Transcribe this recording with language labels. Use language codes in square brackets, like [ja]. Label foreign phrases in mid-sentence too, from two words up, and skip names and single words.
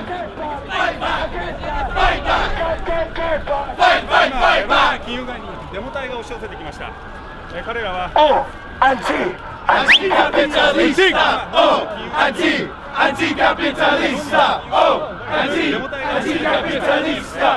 [en] Fight back! Fight back! Fight, fight, fight back! [ja] 金融街にデモ隊が押し寄せてきました。彼らは [es] Oh! Anti-capitalista! Oh! Anti-capitalista! Oh! Anti-capitalista!